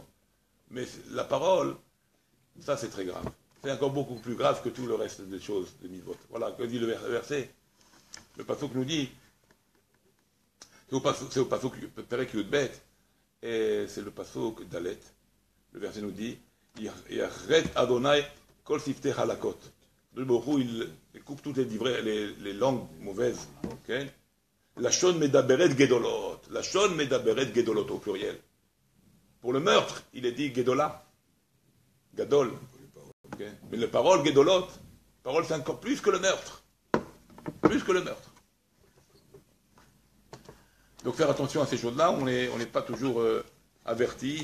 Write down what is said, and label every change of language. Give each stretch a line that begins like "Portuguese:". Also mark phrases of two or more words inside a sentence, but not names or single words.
French: Mais la parole, ça c'est très grave. C'est encore beaucoup plus grave que tout le reste des choses de mitzvot. Voilà, que dit le verset. Le pasuk nous dit, c'est au pasuk
Hebrew: פרק י״ב,
French: et c'est le pasuk Dalet. Le verset nous dit,
Hebrew: יכרת אדוני כל שפתי חלקות.
French: Le Borou, il coupe toutes les langues mauvaises. Okay?
Hebrew: לשון מדברת גדלות. לשון מדברת גדלות
French: au pluriel. Pour le meurtre, il est dit gedola. Gadol. Okay? Mais la parole gedolot, parole c'est encore plus que le meurtre. Plus que le meurtre. Donc faire attention à ces choses-là, on n'est pas toujours averti.